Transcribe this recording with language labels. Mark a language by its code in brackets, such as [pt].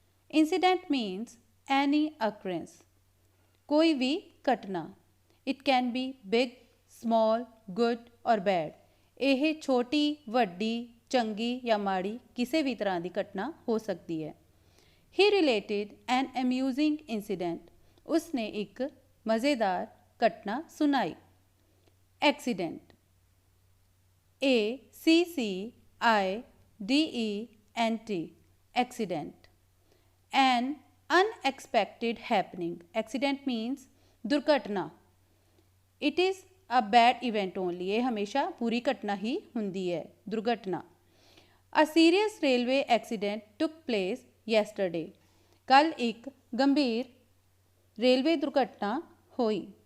[en] Incident means any occurrence, [hi] कोई भी घटना। [en] It can be big, small, good और bad. [pa] ਇਹ ਛੋਟੀ, ਵੱਡੀ, ਚੰਗੀ ਜਾਂ ਮਾੜੀ ਕਿਸੇ ਵੀ ਤਰ੍ਹਾਂ ਦੀ ਘਟਨਾ ਹੋ ਸਕਦੀ ਹੈ। [en] ਹੀ related an amusing incident, [pa] ਉਸਨੇ ਇੱਕ ਮਜ਼ੇਦਾਰ ਘਟਨਾ ਸੁਣਾਈ। [en] Accident, ACCIDENT, accident. An unexpected happening, accident means दुर्घटना। It is a bad event only, [hi] ये हमेशा बुरी घटना ही हुंदी है, दुर्घटना। [en] A serious railway accident took place yesterday, [hi] कल एक गंभीर रेलवे दुर्घटना हुई।